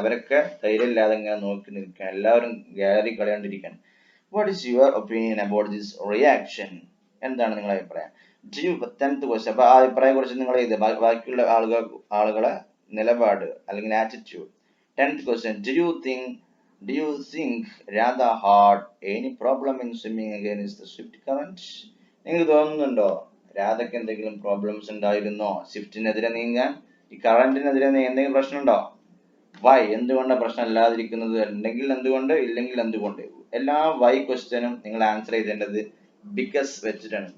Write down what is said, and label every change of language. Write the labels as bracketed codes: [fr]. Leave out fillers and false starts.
[ml] അവരൊക്കെ ധൈര്യമില്ലാതെ ഇങ്ങനെ നോക്കി നിൽക്കാൻ, എല്ലാവരും gallery കളയാണ്ടിരിക്കാൻ. [en] What is your opinion about this reaction? [ml] എന്താണ് നിങ്ങളുടെ അഭിപ്രായം? [en] 10th question. [ml] അപ്പൊ ആ അഭിപ്രായം കുറിച്ച് നിങ്ങൾ ഇത് ബാക്കിയുള്ള ആളുകളെ നിലപാട് അല്ലെങ്കിൽ attitude. 10th question. [en] Do you think Radha had any problem in swimming against the swift current? [ml] നിങ്ങൾക്ക് തോന്നുന്നുണ്ടോ രാധയ്ക്ക് എന്തെങ്കിലും പ്രോബ്ലംസ് ഉണ്ടായിരുന്നോ സ്വിഫ്റ്റിനെതിരെ നീങ്ങാൻ? ഈ കറന്റിനെതിരെ എന്തെങ്കിലും പ്രശ്നമുണ്ടോ? വൈ, എന്തുകൊണ്ടാണ് പ്രശ്നം ഇല്ലാതിരിക്കുന്നത്? ഉണ്ടെങ്കിൽ എന്തുകൊണ്ട്, ഇല്ലെങ്കിൽ എന്തുകൊണ്ട്? എല്ലാ വൈ ക്വസ്റ്റ്യനും നിങ്ങൾ ആൻസർ ചെയ്തേണ്ടത് ബിക്കസ് വെച്ചിട്ടാണ്.